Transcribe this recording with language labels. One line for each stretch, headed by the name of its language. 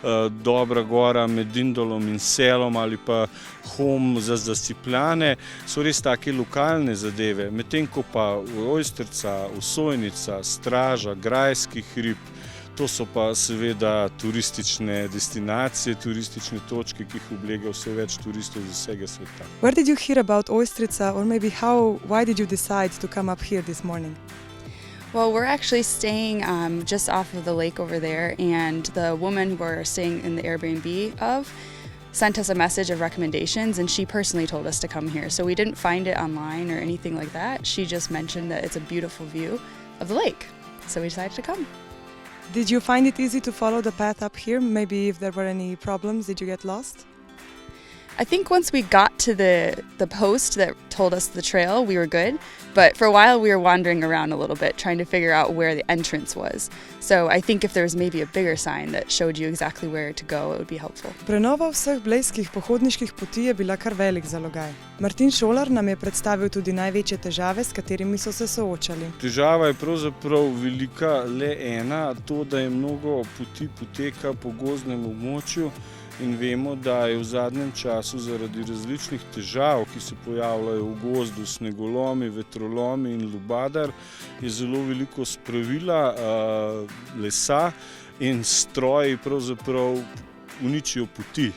Slovenian: Dobra gora med Dindolom in Selom ali pa Hom za Zasipljane so res take lokalne zadeve, medtem ko pa Ojstrica, Osojnica, Straža, Grajski hrib, to so pa seveda turistične destinacije, turistične točke, ki jih oblega vse več turistov z vsega sveta.
English: Where did you hear about Ojstrica or maybe why did you decide to come up here this morning? Well, we're actually staying just off of the lake over there, and the woman who we're staying in the Airbnb of sent us a message of recommendations, and she personally told us to come here. So we didn't find it online or anything like that. She just mentioned that it's a beautiful view of the lake. So we decided to come. Did you find it easy to follow the path up here? Maybe if there were any problems, did you get lost? I think once we got to the post that told us the trail, we were good. But for a while we were wandering around a little bit, trying to figure out where the entrance was. So I think if there was maybe a bigger sign that showed you exactly where to go, it would be helpful.
Slovenian: Prenova vseh blejskih pohodniških poti je bila kar velik zalogaj. Martin Šolar nam je predstavil tudi največje težave, s katerimi so se soočali. Težava je pravzaprav velika le ena, to, da je mnogo poti poteka po gozdnem območju. In vemo, da je v zadnjem času zaradi različnih težav, ki se pojavljajo v gozdu, snegolomi, vetrolomi in lubadar, je zelo veliko spravila, lesa in stroji pravzaprav uničijo poti.